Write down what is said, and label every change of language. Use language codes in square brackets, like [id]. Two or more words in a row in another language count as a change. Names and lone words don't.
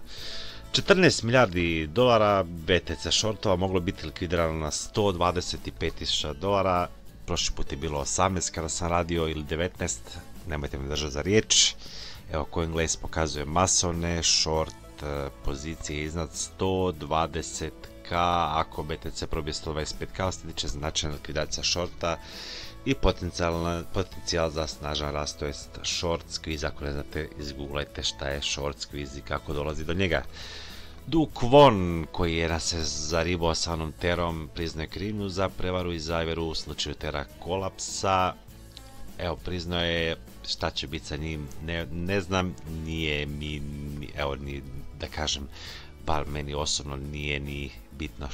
[hr] 14 milijardi dolara BTC shortova moglo biti likvidirano na $125,000, prošli put je bilo 18 kada sam radio ili 19, nemojte me držati za riječ. Evo, CoinGlass pokazuje masovne short pozicije iznad 120k, ako BTC probije 125k, sljedeće će značajna likvidacija shorta i potencijal za snažan rast, to jest [en] short squeeze. [hr] Ako ne znate, izgooglajte šta je [en] short squeeze [hr] i kako dolazi do njega. Du Kwon, koji je nas se zaribao sa onom Terom, priznaje krivnju za prevaru i zavjeru u slučaju Tera kolapsa. Evo, priznao je, šta će biti sa njim, ne znam, nije mi, evo, ni da kažem, bar meni osobno nije ni bitno.